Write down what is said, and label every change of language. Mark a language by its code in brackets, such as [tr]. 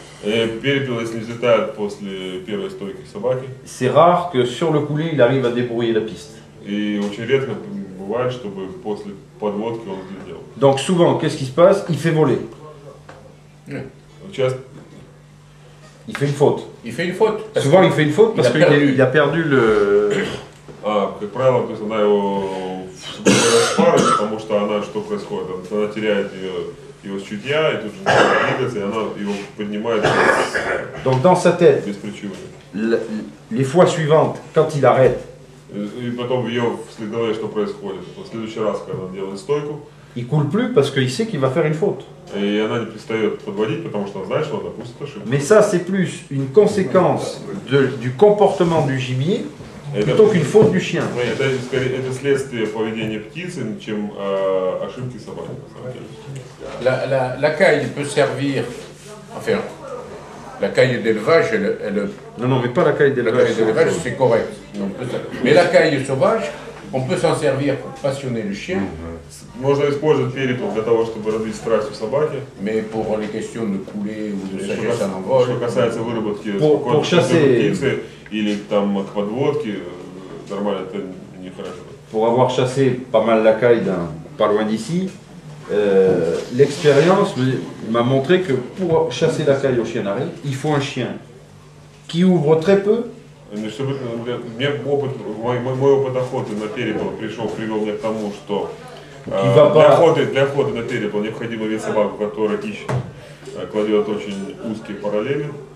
[ru] перепел, если взлетает после первой стойки собаки, [fr] c'est rare que sur le coulé, il arrive à débrouiller la piste. [ru] И очень редко бывает, чтобы после подводки он взлетел. [fr] Donc souvent, qu'est-ce qui se passe? Il fait voler. Il fait une faute. Il fait une faute. Souvent, il fait une faute parce qu'il a perdu le... [ru] Как правило, то есть она его распарывает, потому что она, что происходит? Она теряет его с чутья, и тут же начинает двигаться, и она его поднимает [fr] Donc dans sa tête, [ru] без причины. [fr] Les fois suivantes, quand il arrête, [ru] И потом в ее голове что происходит? В следующий раз, когда она делает стойку, [fr] il coule plus parce qu'il sait qu'il va faire une faute. [ru] и она не перестает подводить, потому что она знает, что она допустит ошибку. [fr] Mais ça, c'est plus une conséquence du comportement du gibier plutôt qu'une faute du chien. [ru] Это следствие поведения птицы, чем ошибки собаки. [fr] La caille peut servir, enfin, la caille d'élevage, Non, mais pas la caille d'élevage. La caille d'élevage, c'est correct. Mais la caille sauvage, on peut s'en servir pour passionner le chien. [ru] Можно использовать перепел для того, чтобы развить страсть у собаки. [fr] Mais pour les questions de couler ou de sagesse à l'envol. [ru] Что касается выработки птицы или там к подводке, нормально, это нехорошо. [fr] Pour avoir chassé pas mal la caille pas loin d'ici, l'expérience m'a montré que pour chasser la caille au chien d'arrêt, il faut un chien qui ouvre très peu. [ru] Мой опыт охоты на перепел привел меня к тому, что для охоты на перепел необходимо иметь собаку, которая кладет очень узкие параллели,